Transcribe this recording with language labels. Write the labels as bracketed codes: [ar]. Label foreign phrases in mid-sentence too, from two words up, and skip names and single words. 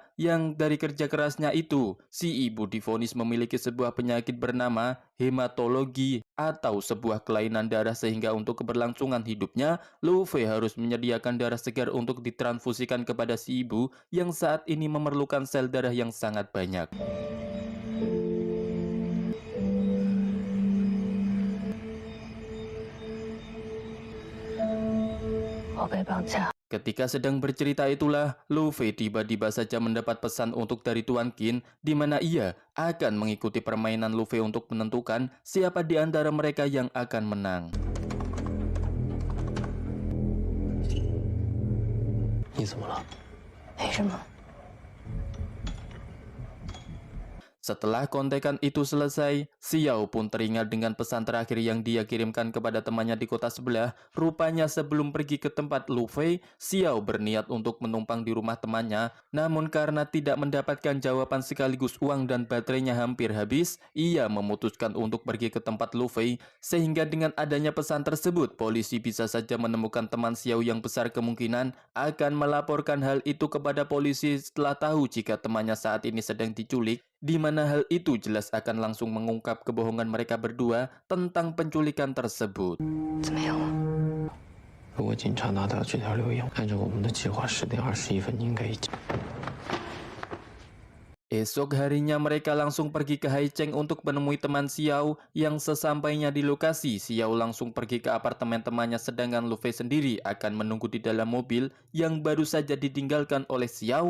[id] Yang dari kerja kerasnya itu, si ibu divonis memiliki sebuah penyakit bernama hematologi atau sebuah kelainan darah, sehingga untuk keberlangsungan hidupnya, Luffy harus menyediakan darah segar untuk ditransfusikan kepada si ibu yang saat ini memerlukan sel darah yang sangat banyak. [zh] 我被绑架。 [id] Ketika sedang bercerita itulah, Luffy tiba-tiba saja mendapat pesan untuk dari Tuan Qin, di mana ia akan mengikuti permainan Luffy untuk menentukan siapa di antara mereka yang akan menang. [zh] 你怎么了？没什么。 [id] Setelah kontekan itu selesai, Xiao pun teringat dengan pesan terakhir yang dia kirimkan kepada temannya di kota sebelah. Rupanya sebelum pergi ke tempat Luffy, Xiao berniat untuk menumpang di rumah temannya. Namun karena tidak mendapatkan jawaban sekaligus uang dan baterainya hampir habis, ia memutuskan untuk pergi ke tempat Luffy. Sehingga dengan adanya pesan tersebut, polisi bisa saja menemukan teman Xiao yang besar kemungkinan akan melaporkan hal itu kepada polisi setelah tahu jika temannya saat ini sedang diculik. Di mana hal itu jelas akan langsung mengungkap kebohongan mereka berdua tentang penculikan tersebut. [zh] 怎么样了？如果警察拿到这条留言，按照我们的计划，10点21分应该已经。 [id] Esok harinya mereka langsung pergi ke Haicheng untuk menemui teman Xiao. Yang sesampainya di lokasi, Xiao langsung pergi ke apartemen temannya, sedangkan Luffy sendiri akan menunggu di dalam mobil yang baru saja ditinggalkan oleh Xiao.